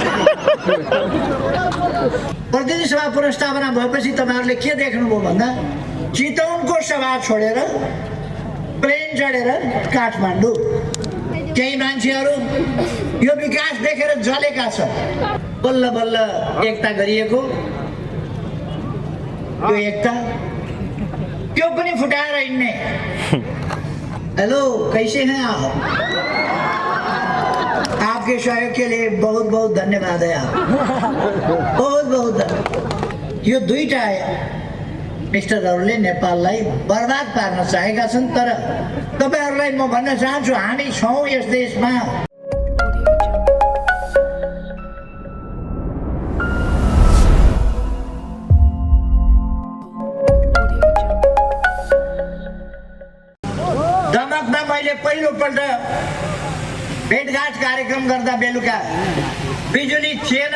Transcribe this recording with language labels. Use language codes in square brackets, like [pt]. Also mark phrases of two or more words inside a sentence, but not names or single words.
[ne] प्रतिनिधि सभा पुनर्स्थापना भएपछि तपाईँहरूले के देख्नुभयो भन्दा चितवनको सभा छोडेर प्लेन चढेर काठमाडौँ केही मान्छेहरू यो विकास देखेर जलेका छ। बल्ल बल्ल एकता गरिएको यो एकता त्यो पनि फुटाएर हिँड्ने। [hi] हेलो, कैसे हैं आप? आपके सहयोग के लिए बहुत बहुत धन्यवाद है। आप बहुत बहुत धन्यवाद। [ne] यो दुईटा मिस्टरहरूले नेपाललाई बर्बाद पार्न चाहेका छन्। तर तपाईहरूलाई म भन्न चाहन्छु, हामी छौँ यस देशमा। दमकमा मैले पहिलोपल्ट भेटघाट कार्यक्रम गर्दा बेलुका बिजुली थिएन।